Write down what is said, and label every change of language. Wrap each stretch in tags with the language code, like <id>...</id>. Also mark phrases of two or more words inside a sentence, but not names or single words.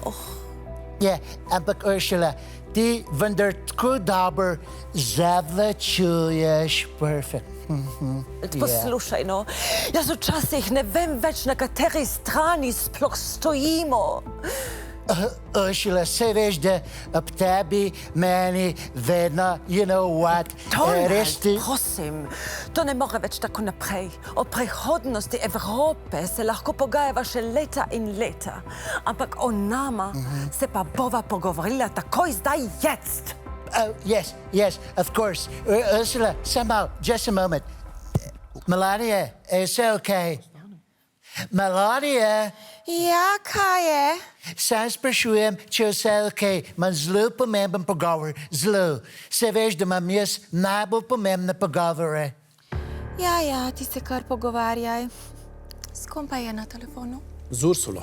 <sl>Ampak Ursula, ti vendar tako dobro zavlačuješ, perfekt. Poslušaj, no, jaz včasih ne vem več, na kateri strani sploh stojimo. Ursula, se veš, da ob tebi, meni, vedno,</sl> <en>you know what,</en> <sl>Donald, prosim, to ne more več tako naprej. O prihodnosti Evrope se lahko pogajava še leta in leta, ampak o nama se pa bova pogovorila takoj zdaj, jetzt.</sl> <en>Yes, of course. Ursula, somehow, just a moment. Melania, is it okay? Melania?</en> <sl>Ja, kaj je? Sam sprašujem, če je vse okej. Imam zelo pomemben pogovor. Zelo. Se veš, da imam jaz najbolj pomembne pogovore. Ja, ti se kar pogovarjaj. S kom pa je na telefonu? Z Ursulo.</sl>